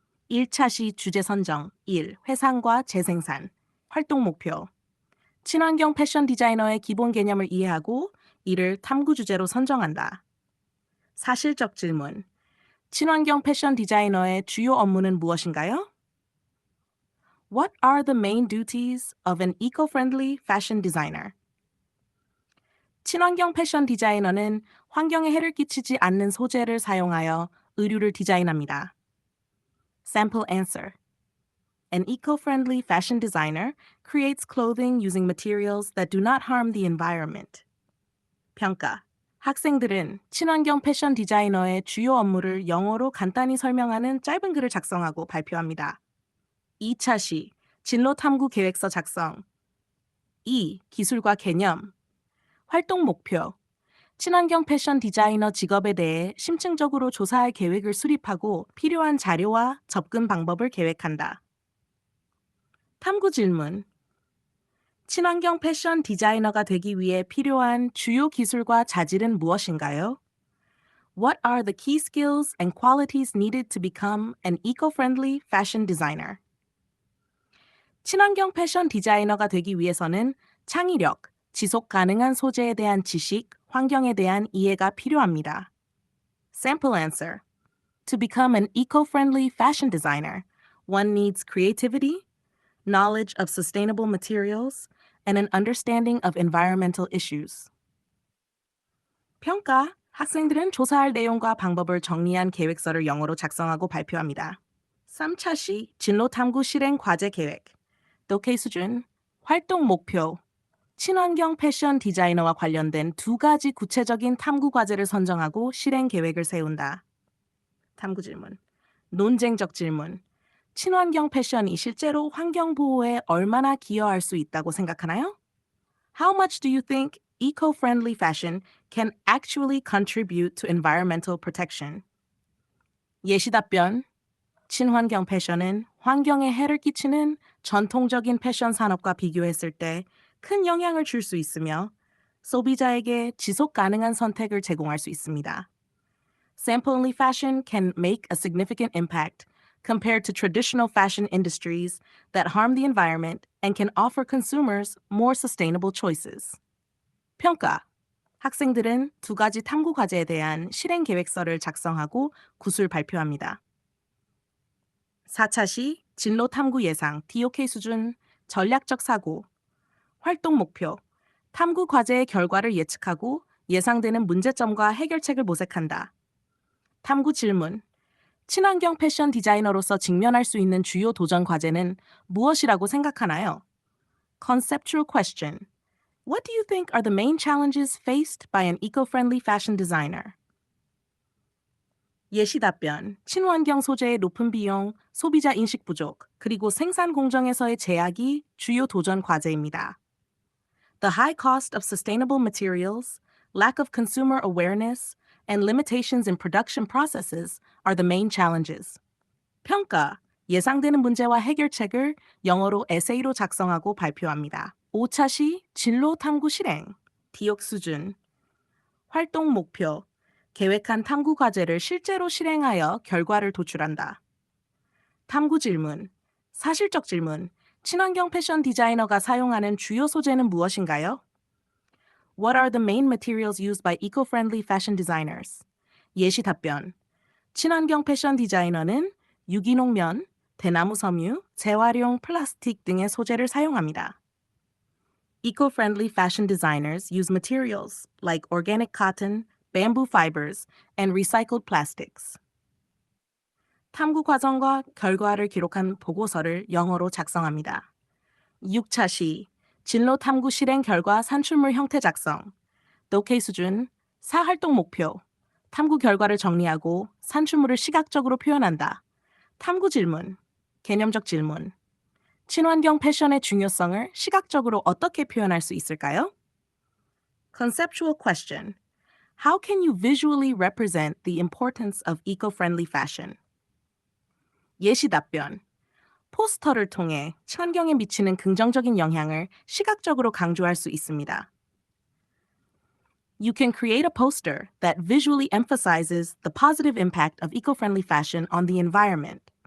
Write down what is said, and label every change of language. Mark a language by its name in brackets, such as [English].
[Korean] 1차 시 주제 선정, 1. 회상과 재생산, 활동 목표. 친환경 패션 디자이너의 기본 개념을 이해하고 이를 탐구 주제로 선정한다. 사실적 질문. 친환경 패션 디자이너의 주요 업무는 무엇인가요? [English] What are the main duties of an eco-friendly fashion designer? [Korean] 친환경 패션 디자이너는 환경에 해를 끼치지 않는 소재를 사용하여 의류를 디자인합니다. [English] Sample answer. An eco-friendly fashion designer creates clothing using materials that do not harm the environment. [Korean] 평가. 학생들은 친환경 패션 디자이너의 주요 업무를 영어로 간단히 설명하는 짧은 글을 작성하고 발표합니다. 2차 시 진로 탐구 계획서 작성. 2. 기술과 개념. 활동 목표. 친환경 패션 디자이너 직업에 대해 심층적으로 조사할 계획을 수립하고 필요한 자료와 접근 방법을 계획한다. 탐구 질문. 친환경 패션 디자이너가 되기 위해 필요한 주요 기술과 자질은 무엇인가요? [English] What are the key skills and qualities needed to become an eco-friendly fashion designer? [Korean] 친환경 패션 디자이너가 되기 위해서는 창의력, 지속 가능한 소재에 대한 지식, 환경에 대한 이해가 필요합니다. [English] Sample answer. To become an eco-friendly fashion designer, one needs creativity, knowledge of sustainable materials, and an understanding of environmental issues. [Korean] 평가. 학생들은 조사할 내용과 방법을 정리한 계획서를 영어로 작성하고 발표합니다. 3차 시 진로 탐구 실행 과제 계획. 독해 수준. 활동 목표. 친환경 패션 디자이너와 관련된 두 가지 구체적인 탐구 과제를 선정하고 실행 계획을 세운다. 탐구 질문. 논쟁적 질문. 친환경 패션이 실제로 환경 보호에 얼마나 기여할 수 있다고 생각하나요? [English] How much do you think eco-friendly fashion can actually contribute to environmental protection? [Korean] 예시 답변. 친환경 패션은 환경에 해를 끼치는 전통적인 패션 산업과 비교했을 때 큰 영향을 줄 수 있으며 소비자에게 지속 가능한 선택을 제공할 수 있습니다. [English] Sample-only fashion can make a significant impact compared to traditional fashion industries that harm the environment and can offer consumers more sustainable choices. [Korean] 평가. 학생들은 두 가지 탐구 과제에 대한 실행 계획서를 작성하고 구술 발표합니다. 4차 시 진로 탐구 예상 DOK 수준 전략적 사고. 활동 목표. 탐구 과제의 결과를 예측하고 예상되는 문제점과 해결책을 모색한다. 탐구 질문. 친환경 패션 디자이너로서 직면할 수 있는 주요 도전 과제는 무엇이라고 생각하나요? [English] Conceptual question. What do you think are the main challenges faced by an eco-friendly fashion designer? [Korean] 예시 답변. 친환경 소재의 높은 비용, 소비자 인식 부족, 그리고 생산 공정에서의 제약이 주요 도전 과제입니다. [English] The high cost of sustainable materials, lack of consumer awareness, and limitations in production processes are the main challenges. [Korean] 평가. 예상되는 문제와 해결책을 영어로 에세이로 작성하고 발표합니다. 5차 시 진로 탐구 실행. 디옥 수준. 활동 목표. 계획한 탐구 과제를 실제로 실행하여 결과를 도출한다. 탐구 질문. 사실적 질문. 친환경 패션 디자이너가 사용하는 주요 소재는 무엇인가요? [English] What are the main materials used by eco-friendly fashion designers? [Korean] 예시 답변. 친환경 패션 디자이너는 유기농 면, 대나무 섬유, 재활용 플라스틱 등의 소재를 사용합니다. [English] Eco-friendly fashion designers use materials like organic cotton, bamboo fibers, and recycled plastics. [Korean] 탐구 과정과 결과를 기록한 보고서를 영어로 작성합니다. 6차 시 진로 탐구 실행 결과 산출물 형태 작성. 독해 수준. 사활동 목표. 탐구 결과를 정리하고 산출물을 시각적으로 표현한다. 탐구 질문. 개념적 질문. 친환경 패션의 중요성을 시각적으로 어떻게 표현할 수 있을까요? [English] Conceptual question. How can you visually represent the importance of eco-friendly fashion? [Korean] 예시 답변. 포스터를 통해 환경에 미치는 긍정적인 영향을 시각적으로 강조할 수 있습니다. [English] You can create a poster that visually emphasizes the positive impact of eco-friendly fashion on the environment.